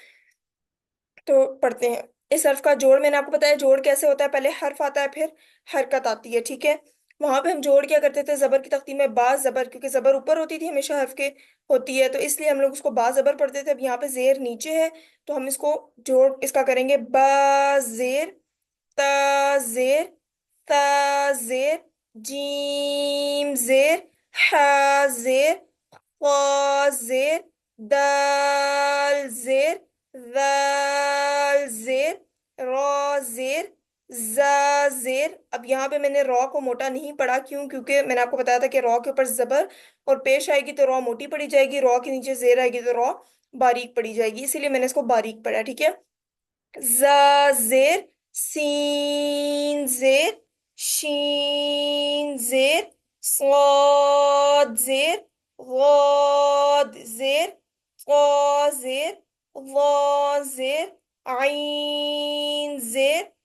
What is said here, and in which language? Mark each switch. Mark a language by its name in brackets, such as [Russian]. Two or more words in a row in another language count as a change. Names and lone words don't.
[Urdu] تو پڑھتے ہیں۔ اس حرف کا جوڑ میں نے آپ کو بتایا جوڑ کیسے ہوتا ہے، پہلے حرف آتا ہے، پھر حرکت آتی ہے، ٹھیک ہے۔ وہاں پہ ہم جوڑ کیا کرتے تھے، زبر کی تختی میں با زبر، کیونکہ زبر اوپر ہوتی تھی ہمیشہ حرف کے ہوتی ہے، تو اس لیے ہم لوگ اس کو با زبر پڑھتے تھے۔ اب یہاں پہ زیر نیچے ہے، تو ہم اس کو جوڑ اس کا کریں گے، با زیر، تا زیر، تا زیر، جیم زیر، حا زیر، قا زیر، دال زیر، ذال زیر، را زیر، زا زیر۔ اب یہاں پہ میں نے را کو موٹا نہیں پڑھا، کیوں؟ کیونکہ میں نے آپ کو بتایا تھا کہ را کے اوپر زبر اور پیش آئے گی تو را موٹی پڑی جائے گی، را کے نیچے زیر آئے گی تو را باریک پڑی جائے گی، اسی لیے میں نے اس کو باریک پڑھا، ٹھیک ہے۔ زا زیر، سین زیر، شین زیر، صاد زیر، غاد زیر، قا زیر، ظا زیر، عین زیر،